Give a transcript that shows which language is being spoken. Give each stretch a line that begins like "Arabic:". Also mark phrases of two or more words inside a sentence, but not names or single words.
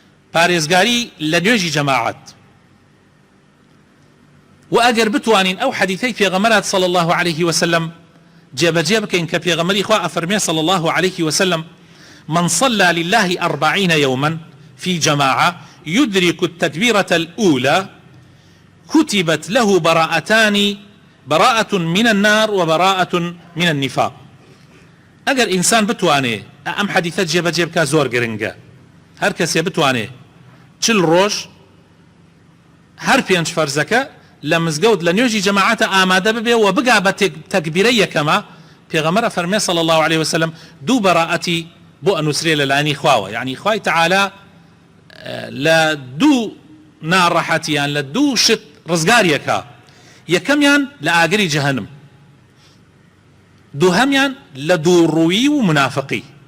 Central Kurdish: پارێزگاری لە نوێژی جەماعەت. و ئەگەر بتوانین ئەو حەدیثەی پێغەمبەر
Arabic: صلی الله عليه وسلم
Central Kurdish: جێبەجێ بکەین کە پێغەمبەری خوا ئەفەرمێ
Arabic: صلی الله عليه وسلم من صلى لله 40 يوما في جماعة يدرك التكبيرة الأولى كتبت له براءتان، براءة من النار وبراءة من النفاق.
Central Kurdish: ئەگەر ئینسان بتوانێ ئەم حەدیثە جێبەجێ بکە زۆر گرنگە. هەر کەسێ بتوانێ 40 ڕۆژ هەر 5 فەرزەکە لە مزگەوت لە نوێژی جەماعەتە ئامادە ببێ و بگا بە تەکبیرەی یەکەمە. پێغەمبەر فەرمێ
Arabic: صلی الله عليه وسلم
Central Kurdish: دوو بەراءەتی بۆ ئەنووسرێ لەلایەنی خواوە، یعنی خوای تەعالا لە دوو ناڕەحەتیان لە دوو شت ڕزگاریەکە، یەکەمیان لە ئاگری جەهەنم، دووهەمیان لە دووڕووی و منافقی.